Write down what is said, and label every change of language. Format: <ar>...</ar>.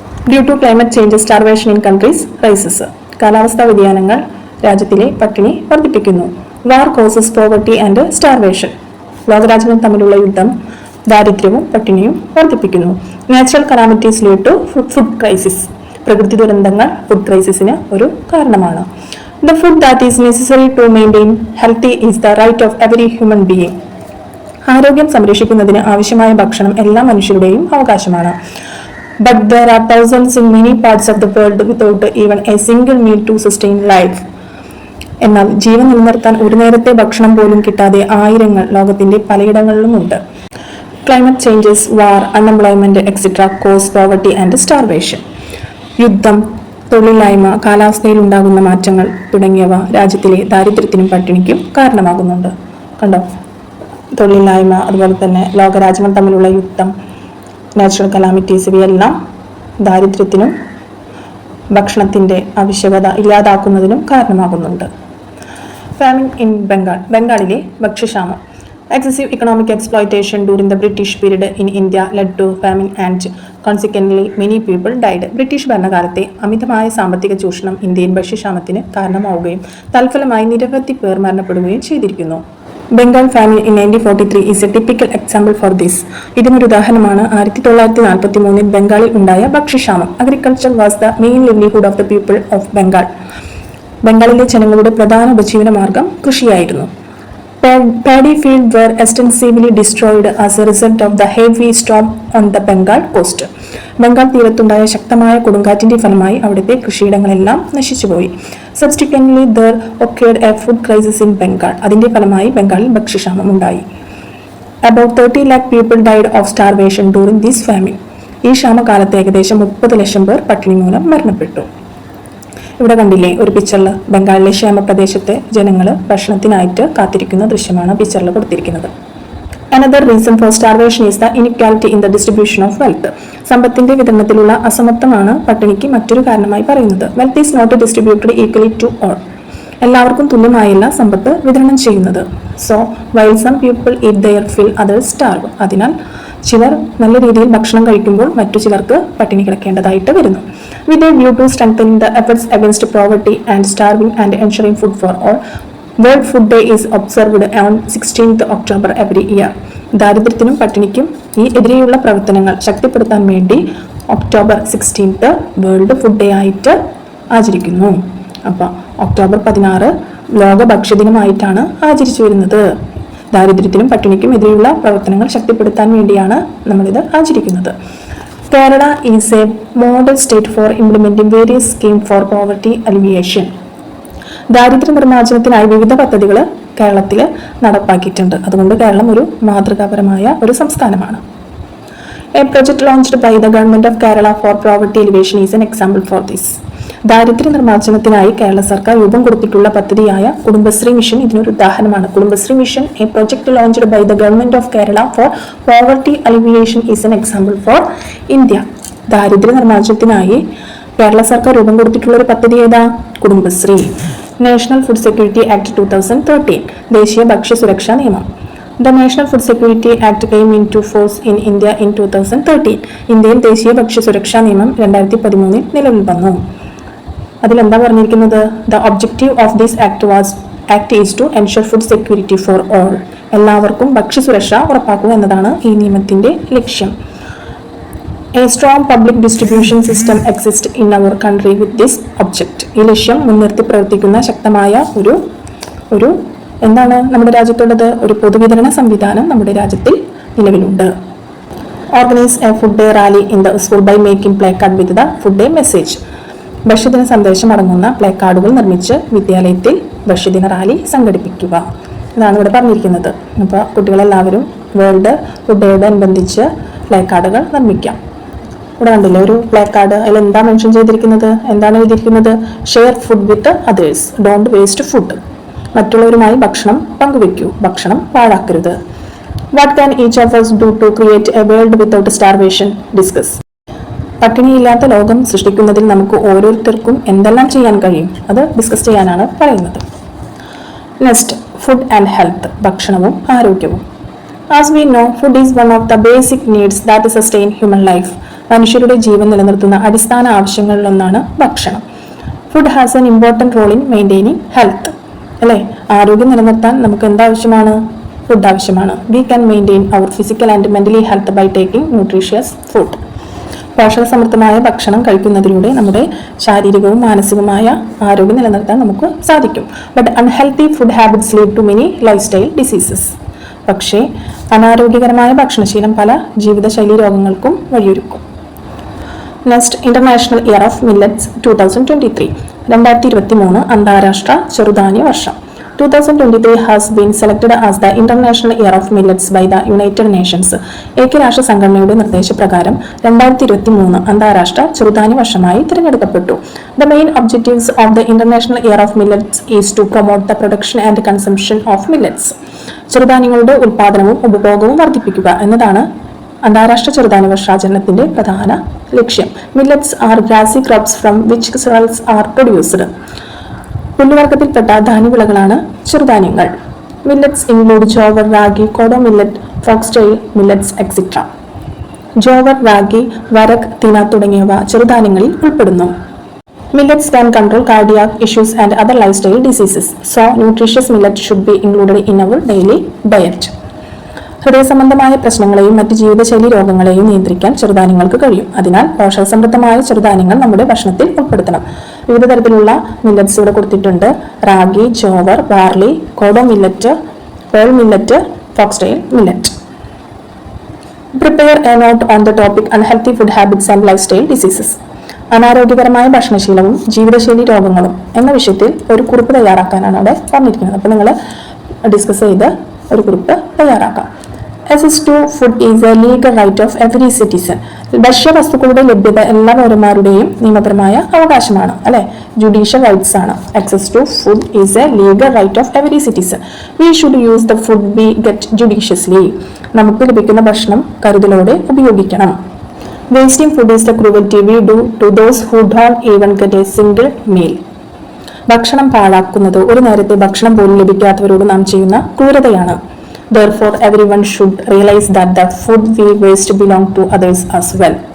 <en>Due to climate changes starvation in countries rises.</en> <ml>കാലാവസ്ഥാ വ്യതിയാനങ്ങൾ രാജ്യത്തിലെ പട്ടിണി വർദ്ധിപ്പിക്കുന്നു.</ml> <en>War causes poverty and starvation.</en> <ml>ലോകരാജ്യങ്ങൾ തമ്മിലുള്ള യുദ്ധം ദാരിദ്ര്യവും പട്ടിണിയും വർദ്ധിപ്പിക്കുന്നു.</ml> <en>Natural calamities lead to food crisis.</en> <ml>പ്രകൃതി ദുരന്തങ്ങൾ ഫുഡ് ക്രൈസിസിന് ഒരു കാരണമാണ്.</ml> <en>The food that is necessary to maintain healthy is the right of every human being.</en> <ml>ആരോഗ്യം സംരക്ഷിക്കുന്നതിന് ആവശ്യമായ ഭക്ഷണം എല്ലാ മനുഷ്യരുടെയും അവകാശമാണ്.</ml> <en>But there are thousands in many parts of the world without even a single meal to sustain life.</en> <ml>എന്നാൽ ജീവൻ നിലനിർത്താൻ ഒരു നേരത്തെ ഭക്ഷണം പോലും കിട്ടാതെ ആയിരങ്ങൾ ലോകത്തിന്റെ പലയിടങ്ങളിലുമുണ്ട്.</ml> <en>Climate changes, war, unemployment, etc. cause poverty and starvation.</en> <ml>യുദ്ധം, തൊഴിലില്ലായ്മ, കാലാവസ്ഥയിൽ ഉണ്ടാകുന്ന മാറ്റങ്ങൾ തുടങ്ങിയവ രാജ്യത്തിലെ ദാരിദ്ര്യത്തിനും പട്ടിണിക്കും കാരണമാകുന്നുണ്ട്. കണ്ടോ, തൊഴിലില്ലായ്മ, അതുപോലെ തന്നെ ലോകരാജ്യങ്ങൾ തമ്മിലുള്ള യുദ്ധം, നാച്ചുറൽ കലാമിറ്റീസ്, ഇവയെല്ലാം ദാരിദ്ര്യത്തിനും ഭക്ഷണത്തിൻ്റെ ആവശ്യകത ഇല്ലാതാക്കുന്നതിനും കാരണമാകുന്നുണ്ട്.</ml> <en>Famine in Bengal.</en> <ml>ബംഗാളിലെ ഭക്ഷ്യക്ഷാമം.</ml> <en>Excessive economic exploitation during the British period in India led to famine and consequently many people died.</en> <ml>British ഭരണകാലത്തെ അമിതമായ സാമ്പത്തിക ചൂഷണം ഇന്ത്യയിൽ ഭക്ഷ്യക്ഷാമത്തിന് കാരണമാവുകയും തൽഫലമായി നിരവധി പേർ മരണപ്പെടുകയും ചെയ്തിരിക്കുന്നു.</ml> <en>Bengal famine in 1943 is a typical example for this.</en> <ml>ഇതിനൊരു ഉദാഹരണമാണ് 1943 ബംഗാളിൽ ഉണ്ടായ ഭക്ഷ്യക്ഷാമം.</ml> <en>Agriculture was the main livelihood of the people of Bengal.</en> <ml>ബംഗാളിലെ ജനങ്ങളുടെ പ്രധാന ഉപജീവന മാർഗം കൃഷിയായിരുന്നു.</ml> <en>Paddy fields were extensively destroyed as a result of the heavy storm on the Bengal coast.</en> <ml>Bengal തീരത്തുണ്ടായ ശക്തമായ കൊടുങ്കാറ്റിന്റെ ഫലമായി അവിടുത്തെ കൃഷിയിടങ്ങളെല്ലാം നശിച്ചുപോയി.</ml> <en>Subsequently, there occurred a food crisis in Bengal.</en> <ml>അതിന്റെ ഫലമായി ബംഗാളിൽ ഭക്ഷ്യക്ഷാമം ഉണ്ടായി.</ml> <en>About 30 lakh people died of starvation during this famine.</en> <ml>ഈ ക്ഷാമകാലത്ത് ഏകദേശം 30 ലക്ഷം പേർ പട്ടിണി മൂലം മരണപ്പെട്ടു. ഇവിടെ കണ്ടില്ലേ ഒരു പിക്ചറിൽ ബംഗാളിലെ ക്ഷേമപ്രദേശത്തെ ജനങ്ങൾ ഭക്ഷണത്തിനായിട്ട് കാത്തിരിക്കുന്ന ദൃശ്യമാണ് പിക്ചറിൽ കൊടുത്തിരിക്കുന്നത്.</ml> <en>Another reason for starvation is the inequality in the distribution of wealth.</en> <ml>സമ്പത്തിന്റെ വിതരണത്തിലുള്ള അസമത്വമാണ് പട്ടിണിക്ക് മറ്റൊരു കാരണമായി പറയുന്നത്.</ml> <en>Wealth is not distributed equally to all.</en> <ml>എല്ലാവർക്കും തുല്യമായല്ല സമ്പത്ത് വിതരണം ചെയ്യുന്നത്.</ml> <en>So while some people eat their fill, others starve.</en> <ml>അതിനാൽ ചിലർ നല്ല രീതിയിൽ ഭക്ഷണം കഴിക്കുമ്പോൾ മറ്റു ചിലർക്ക് പട്ടിണി കിടക്കേണ്ടതായിട്ട് വരുന്നു.</ml> <en>With a view to strengthening the efforts against poverty and starving and ensuring food for all, World Food Day is observed on 16th October every year.</en> <ml>ദാരിദ്ര്യത്തിനും പട്ടിണിക്കും ഈ എതിരെയുള്ള പ്രവർത്തനങ്ങൾ ശക്തിപ്പെടുത്താൻ വേണ്ടി October 16th world food day ആയിട്ട് ആചരിക്കുന്നു. അപ്പോൾ October 16 ലോക ഭക്ഷ്യദിനമായിട്ടാണ് ആചരിച്ചു വരുന്നത്. ദാരിദ്ര്യത്തിനും പട്ടിണിക്കും എതിരെയുള്ള പ്രവർത്തനങ്ങൾ ശക്തിപ്പെടുത്താൻ വേണ്ടിയാണ് നമ്മളിത് ആചരിക്കുന്നത്.</ml> <en>Kerala is a model state for implementing various scheme for poverty alleviation.</en> <ml>ദാരിദ്ര്യ നിർമ്മാർജ്ജനത്തിനായി വിവിധ പദ്ധതികൾ കേരളത്തിൽ നടപ്പാക്കിയിട്ടുണ്ട്. അതുകൊണ്ട് കേരളം ഒരു മാതൃകാപരമായ ഒരു സംസ്ഥാനമാണ്.</ml> <en>A project launched by the government of Kerala for poverty alleviation is an example for this.</en> <ml>ദാരിദ്ര്യ നിർമ്മാർജ്ജനത്തിനായി കേരള സർക്കാർ രൂപം കൊടുത്തിട്ടുള്ള പദ്ധതിയായ കുടുംബശ്രീ മിഷൻ ഇതിനൊരു ഉദാഹരണമാണ്.</ml> <en>Kudumbashree mission, a project launched by the government of Kerala for poverty alleviation is an example for India.</en> <ml>ദാരിദ്ര്യ നിർമ്മാർജ്ജനത്തിനായി കേരള സർക്കാർ രൂപം കൊടുത്തിട്ടുള്ള ഒരു പദ്ധതി ഏതാ? Kudumbashree. National food security act 2013, ദേശീയ ഭക്ഷ്യ സുരക്ഷാ നിയമം.</ml> <en>The National Food Security Act came into force in India in 2013.</en> <ml>ഇന്ത്യയിൽ ദേശീയ ഭക്ഷ്യ സുരക്ഷാ നിയമം 2013 നിലവിൽ വന്നു. അതിലെന്താ പറഞ്ഞിരിക്കുന്നത്?</ml> <en>The objective of this act is to ensure food security for all.</en> <ml>എല്ലാവർക്കും ഭക്ഷ്യസുരക്ഷ ഉറപ്പാക്കുക എന്നതാണ് ഈ നിയമത്തിന്റെ ലക്ഷ്യം.</ml> <en>A strong public distribution system exists in our country with this object.</en> <ml>ഈ ലക്ഷ്യം മുൻനിർത്തി പ്രവർത്തിക്കുന്ന ശക്തമായ ഒരു എന്താണ് നമ്മുടെ രാജ്യത്തുള്ളത്? ഒരു പൊതുവിതരണ സംവിധാനം നമ്മുടെ രാജ്യത്തിൽ നിലവിലുണ്ട്.</ml> <en>Organize a food day rally in the school by making placard with the food day message.</en> <ml>ഭക്ഷ്യദിന സന്ദേശം അടങ്ങുന്ന പ്ലേക്കാർഡുകൾ നിർമ്മിച്ച് വിദ്യാലയത്തിൽ ഭക്ഷ്യദിന റാലി സംഘടിപ്പിക്കുക. ഇതാണ് ഇവിടെ പറഞ്ഞിരിക്കുന്നത്. അപ്പോൾ കുട്ടികളെല്ലാവരും വേൾഡ് ഫുഡ് ഡേയോടനുബന്ധിച്ച് പ്ലേക്കാർഡുകൾ നിർമ്മിക്കാം. ഇവിടെ കണ്ടില്ലേ ഒരു പ്ലേക്കാർഡ്, അതിൽ എന്താ മെൻഷൻ ചെയ്തിരിക്കുന്നത്? എന്താണ് എഴുതിയിരിക്കുന്നത്?</ml> <en>Share food with others, don't waste food.</en> <ml>മറ്റുള്ളവരുമായി ഭക്ഷണം പങ്കുവെക്കൂ, ഭക്ഷണം പാഴാക്കരുത്.</ml> <en>What can each of us do to create a world without starvation? Discuss.</en> <ml>പട്ടിണിയില്ലാത്ത ലോകം സൃഷ്ടിക്കുന്നതിൽ നമുക്ക് ഓരോരുത്തർക്കും എന്തെല്ലാം ചെയ്യാൻ കഴിയും? അത് ഡിസ്കസ് ചെയ്യാനാണ് പറയുന്നത്. നെക്സ്റ്റ്,</ml> <en>food and health,</en> <ml>ഭക്ഷണവും ആരോഗ്യവും.</ml> <en>As we know, food is one of the basic needs that sustain human life.</en> <ml>മനുഷ്യരുടെ ജീവൻ നിലനിർത്തുന്ന അടിസ്ഥാന ആവശ്യങ്ങളിലൊന്നാണ് ഭക്ഷണം.</ml> <en>Food has an important role in maintaining health. അല്ലേ?</en> <ml>ആരോഗ്യം നിലനിർത്താൻ നമുക്ക് എന്താവശ്യമാണ്? ഫുഡ് ആവശ്യമാണ്.</ml> <en>We can maintain our physical and mentally health by taking nutritious food.</en> <ml>പോഷകസമൃദ്ധമായ ഭക്ഷണം കഴിക്കുന്നതിലൂടെ നമ്മുടെ ശാരീരികവും മാനസികവുമായ ആരോഗ്യം നിലനിർത്താൻ നമുക്ക് സാധിക്കും.</ml> <en>But unhealthy food habits lead to many lifestyle diseases.</en> <ml>പക്ഷേ അനാരോഗ്യകരമായ ഭക്ഷണശീലം പല ജീവിതശൈലി രോഗങ്ങൾക്കും വഴിയൊരുക്കും.</ml> <en>Next, international year of millets 2023.</en> <ml>2023 അന്താരാഷ്ട്ര ചെറുധാന്യ വർഷം.</ml> <en>2023 has been selected as the International Year of Millets by the United Nations.</en> <ml>ഐക്യരാഷ്ട്ര സംഘടനയുടെ നിർദ്ദേശപ്രകാരം 2023 അന്താരാഷ്ട്ര ചെറുധാന്യ വർഷമായി തിരഞ്ഞെടുക്കപ്പെട്ടു.</ml> <en>The main objectives of the International Year of Millets is to promote the production and consumption of millets.</en> <ml>ചെറുധാന്യങ്ങളുടെ ഉൽപാദനവും ഉപഭോഗവും വർദ്ധിപ്പിക്കുക എന്നതാണ് അന്താരാഷ്ട്ര ചെറുധാന്യ വർഷാചരണത്തിന്റെ പ്രധാന ലക്ഷ്യം.</ml> <en>Millets are grassy crops from which cereals are produced.</en> <ml>പുല്ലുവർഗത്തിൽപ്പെട്ട ധാന്യവിളകളാണ് ചെറുധാന്യങ്ങൾ.</ml> <en>Millets include jowar, ragi, kodo millet, foxtail millets etcetera.</en> <ml>Jowar, ragi, വരക്, തിന തുടങ്ങിയവ ചെറുധാന്യങ്ങളിൽ ഉൾപ്പെടുന്നു.</ml> <en>Millets can control cardiac issues and other lifestyle diseases. So, nutritious millet should be included in our daily diet.</en> <ml>ഹൃദയസംബന്ധമായ പ്രശ്നങ്ങളെയും മറ്റ് ജീവിതശൈലി രോഗങ്ങളെയും നിയന്ത്രിക്കാൻ ചെറുധാന്യങ്ങൾക്ക് കഴിയും. അതിനാൽ പോഷകസമൃദ്ധമായ ചെറുധാന്യങ്ങൾ നമ്മുടെ ഭക്ഷണത്തിൽ ഉൾപ്പെടുത്തണം. വിവിധ തരത്തിലുള്ള മില്ലറ്റ്സ് ഇവിടെ കൊടുത്തിട്ടുണ്ട്. Ragi, jowar, barley, kodo millet, pearl millet, foxtail millet.</ml> <en>Prepare a note on the topic unhealthy food habits and lifestyle diseases.</en> <ml>അനാരോഗ്യകരമായ ഭക്ഷണശീലവും ജീവിതശൈലി രോഗങ്ങളും എന്ന വിഷയത്തിൽ ഒരു കുറിപ്പ് തയ്യാറാക്കാനാണ് അവിടെ പറഞ്ഞിരിക്കുന്നത്. അപ്പോൾ നിങ്ങൾ ഡിസ്കസ് ചെയ്ത് ഒരു കുറിപ്പ് തയ്യാറാക്കാം.</ml> <en>Access to food is a legal right of every citizen.</en> <ml>ഭക്ഷ്യവസ്തുക്കളുടെ ലഭ്യത എല്ലാ പൗരന്മാരുടെയും നിയമപരമായ അവകാശമാണ്, അല്ലെ? ജുഡീഷ്യൽ റൈറ്റ്സ് ആണ്.</ml> <en>Access to food is a legal right of every citizen. We should use the food we get judiciously.</en> <ml>നമുക്ക് ലഭിക്കുന്ന ഭക്ഷണം കരുതലോടെ ഉപയോഗിക്കണം.</ml> <en>Wasting food is the cruelty we do to those who don't even get a single meal.</en> <ml>ഭക്ഷണം പാഴാക്കുന്നത് ഒരു നേരത്തെ ഭക്ഷണം പോലും ലഭിക്കാത്തവരോട് നാം ചെയ്യുന്ന ക്രൂരതയാണ്.</ml> <en>Therefore, everyone should realize that the food we waste belong to others as well.</en>